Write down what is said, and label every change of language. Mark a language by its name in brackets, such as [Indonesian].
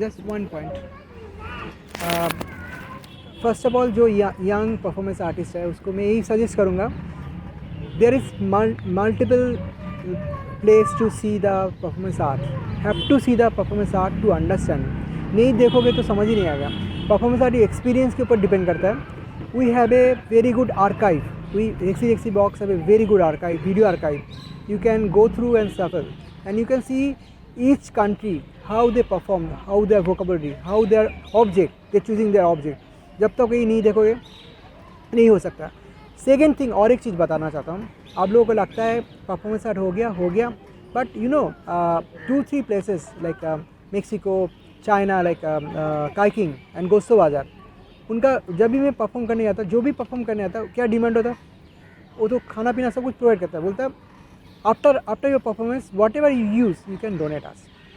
[English] Just one point. First of all, [Hindi] जो [English] young performance artist [Hindi] है उसको मैं यही सजेस्ट करूँगा, [English] there is multiple place to see the performance art. Have to see the performance art to understand. [Hindi] नहीं देखोगे तो समझ ही नहीं आएगा। Performance art एक्सपीरियंस के ऊपर डिपेंड करता है। [English] We have a very good archive. We Rexy Box have a very good archive, video archive. You can go through and shuffle, and you can see each country how they perform, how their vocabulary, how their object, they choosing their object. [Hindi] जब तक ये नहीं देखोगे नहीं हो सकता। [English] second thing, [Hindi] और एक चीज़ बताना चाहता हूँ, आप लोगों को लगता है परफॉर्मेंस आर्ट हो गया, [English] but you know 2-3 places like Mexico, China, like काइकिंग and गोस्टो बाजार, [Hindi] उनका जब भी मैं परफॉर्म करने आता, जो भी परफॉर्म करने आता, क्या डिमांड होता है, वो तो खाना पीना सब कुछ प्रोवाइड करता है, बोलता है [English] After your performance whatever you use you can donate us.